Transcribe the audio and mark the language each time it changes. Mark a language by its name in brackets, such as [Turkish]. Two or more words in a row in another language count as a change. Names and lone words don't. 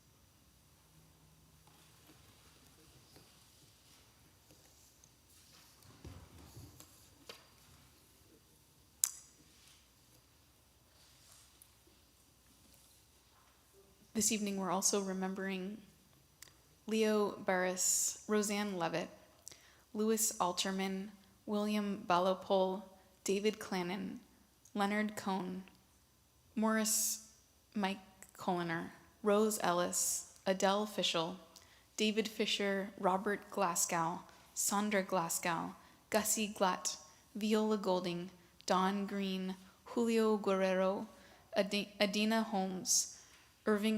[English] This evening we're also remembering Leo Barris, Roseanne Levitt, Louis Alterman, William Ballopole, David Clannon, Leonard Cohn, Morris Mike Colliner, Rose Ellis, Adele Fischel, David Fisher, Robert Glasgow, Sandra Glasgow, Gussie Glatt, Viola Golding, Don Green, Julio Guerrero, Adina Holmes, Irving